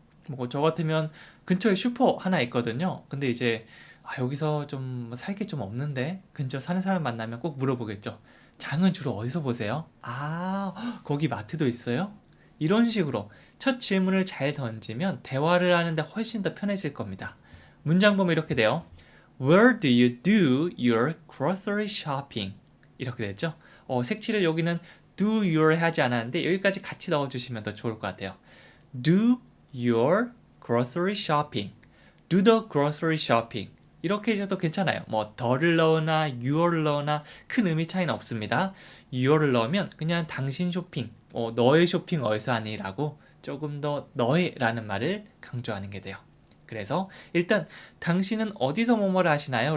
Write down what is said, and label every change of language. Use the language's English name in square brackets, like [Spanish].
[Korean] 뭐 저 같으면 근처에 슈퍼 하나 있거든요. 근데 이제 여기서 좀 살 게 좀 없는데 근처 사는 사람 만나면 꼭 물어보겠죠. 장은 주로 어디서 보세요? 거기 마트도 있어요? 이런 식으로 첫 질문을 잘 던지면 대화를 하는데 훨씬 더 편해질 겁니다. 문장 보면 이렇게 돼요. [English] Where do you do your grocery shopping? [Korean] 이렇게 됐죠? 색칠을 여기는 do your 하지 않았는데 여기까지 같이 넣어주시면 더 좋을 것 같아요. [English] Do your grocery shopping. Do the grocery shopping. [Korean] 이렇게 해줘도 괜찮아요. 뭐 더를 넣으나 your를 넣으나 큰 의미 차이는 없습니다. [English] your를 넣으면 [Korean] 그냥 당신 쇼핑, 너의 쇼핑 어디서 하니? 라고 조금 더 너의 라는 말을 강조하는 게 돼요. 그래서 일단 당신은 어디서 뭐뭐를 하시나요?